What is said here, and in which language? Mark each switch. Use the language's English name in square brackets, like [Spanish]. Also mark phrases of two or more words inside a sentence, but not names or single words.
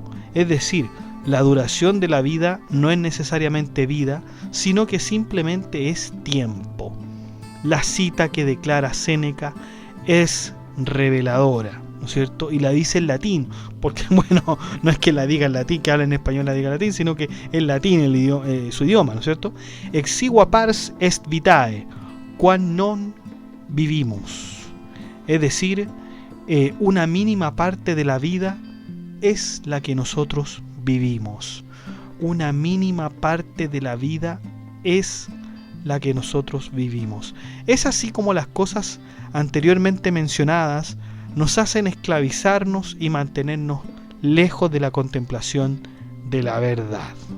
[Spanish] Es decir, la duración de la vida no es necesariamente vida, sino que simplemente es tiempo. La cita que declara Séneca es reveladora, ¿no es cierto? Y la dice en latín, porque bueno, no es que la diga en latín, que habla en español la diga en latín, sino que en latín su idioma, ¿no es cierto? [Latin] Exigua pars est vitae, quam non vivimos. [Spanish] Es decir, una mínima parte de la vida es la que nosotros vivimos. Una mínima parte de la vida es la que nosotros vivimos. Es así como las cosas anteriormente mencionadas nos hacen esclavizarnos y mantenernos lejos de la contemplación de la verdad.